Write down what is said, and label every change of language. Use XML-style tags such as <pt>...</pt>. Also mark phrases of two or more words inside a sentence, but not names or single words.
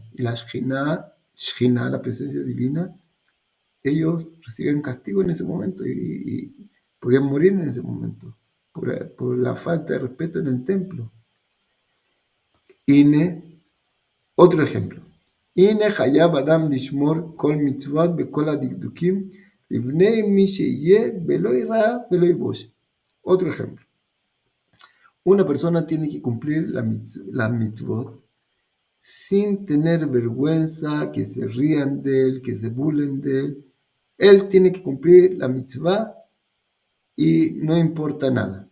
<es>Y la Shchina, la presencia divina, ellos reciben castigo en ese momento y podían morir en ese momento por la falta de respeto en el templo. Ine, otro ejemplo.</es> <he>הנה חייב אדם לשמור כל מצוות בכל הדקדוקים לפני מי שיהיה ולא יירא ולא יבוש.</he> <es>Otro ejemplo. Una persona tiene que cumplir la mitzvot sin tener vergüenza, que se rían de él, que se burlen de él. Él tiene que cumplir la mitzvah y no importa nada.</es>